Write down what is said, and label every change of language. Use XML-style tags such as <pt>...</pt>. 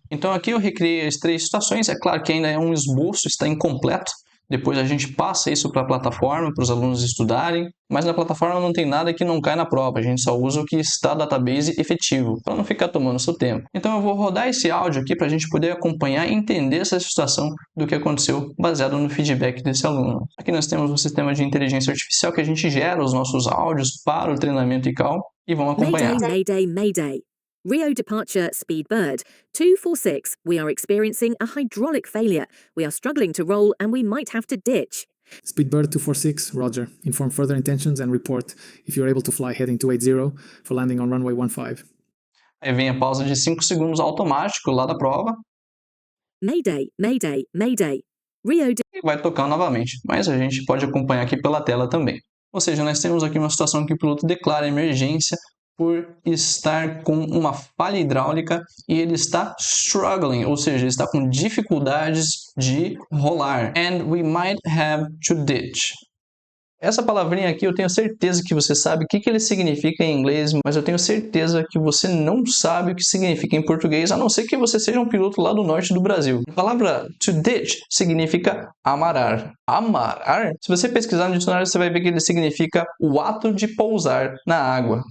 <pt>Então aqui eu recriei as 3 situações, é claro que ainda é um esboço, está incompleto, depois a gente passa isso para a plataforma, para os alunos estudarem, mas na plataforma não tem nada que não cai na prova, a gente só usa o que está no database efetivo, para não ficar tomando seu tempo. Então eu vou rodar esse áudio aqui para a gente poder acompanhar e entender essa situação do que aconteceu baseado no feedback desse aluno. Aqui nós temos um sistema de inteligência artificial que a gente gera os nossos áudios para o treinamento ICAL e vamos acompanhar.</pt> <en>Mayday, Mayday. Rio departure Speedbird 246. We are experiencing a hydraulic failure. We are struggling to roll and we might have to ditch. Speedbird 246, roger. Inform further intentions and report if you're able to fly heading 280 for landing on runway 15.</en> <pt>Aí vem a pausa de 5 segundos automático lá da prova.</pt> <en>Mayday, Mayday, Mayday. Rio</en> <pt>E vai tocar novamente, mas a gente pode acompanhar aqui pela tela também. Ou seja, nós temos aqui uma situação que o piloto declara emergência por estar com uma falha hidráulica e ele está struggling, ou seja, ele está com dificuldades de rolar.</pt> <en>And we might have to ditch.</en> <pt>Essa palavrinha aqui eu tenho certeza que você sabe o que ele significa em inglês, mas eu tenho certeza que você não sabe o que significa em português, a não ser que você seja um piloto lá do norte do Brasil. A palavra to ditch significa amarar. Amarar? Se você pesquisar no dicionário, você vai ver que ele significa o ato de pousar na água.</pt>